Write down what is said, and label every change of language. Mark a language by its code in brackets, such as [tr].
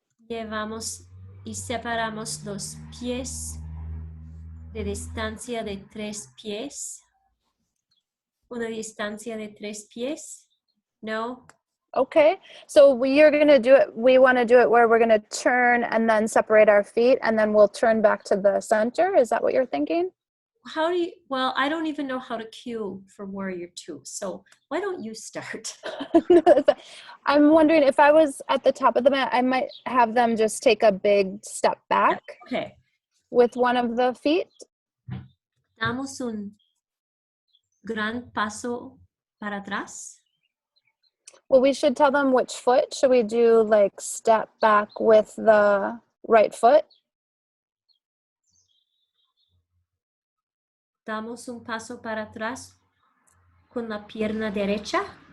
[es] Llevamos y separamos los pies de distancia de 3 pies. Una distancia de 3 pies. No? [en] Okay, so we want to do it where we're going to turn and then separate our feet and then we'll turn back to the center. Is that what you're thinking? Well, I don't even know how to cue for Warrior Two. So why don't you start? I'm wondering if I was at the top of the mat, I might have them just take a big step back. Okay. With one of the feet. [es] Damos un gran paso para atrás. [en] Well, we should tell them which foot. Should we do like step back with the right foot? [es] Damos un paso para atrás con la pierna derecha.